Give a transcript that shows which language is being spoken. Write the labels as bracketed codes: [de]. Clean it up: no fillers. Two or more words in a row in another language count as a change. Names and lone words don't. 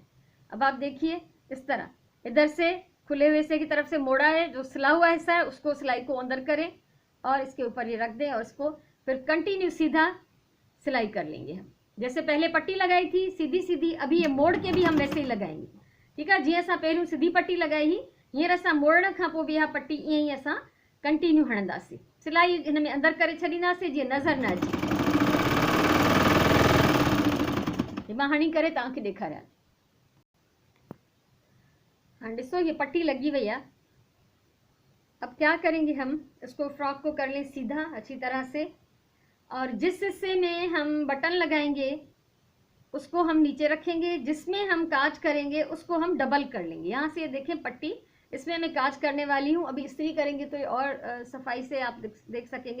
[hi] अब आप देखिए इस तरह इधर से खुले हुए हिस्से की तरफ से मोड़ा है, जो सिला हुआ हिस्सा है उसको सिलाई को अंदर करें और इसके ऊपर ये रख दें और इसको फिर कंटिन्यू सीधा सिलाई कर लेंगे हम। जैसे पहले पट्टी लगाई थी सीधी सीधी, अभी ये मोड़ के भी हम वैसे ही लगाएंगे। ठीक है, [sd] जी असां पहिरियों सीधी पट्टी लगाई ही, हींअर असां मोड़ण खां पोइ बि इहा पट्टी ईअं ई असां कंटिन्यू हणंदासीं, सिलाई हिन में अंदर करे छॾींदासीं जीअं नज़र न अचे। मां हणी करे तव्हांखे ॾेखारियां। [hi] हाँ ॾिसो ये पट्टी लगी हुई है। अब क्या करेंगे, हम इसको फ्रॉक को कर लें सीधा अच्छी तरह से, और जिस हिस्से में हम बटन लगाएंगे उसको हम नीचे रखेंगे, जिसमें हम काज करेंगे उसको हम डबल कर लेंगे। यहाँ से ये देखें पट्टी, इसमें मैं काज करने वाली हूँ, अभी इस्त्री करेंगे तो ये और सफाई से आप देख सकेंगे।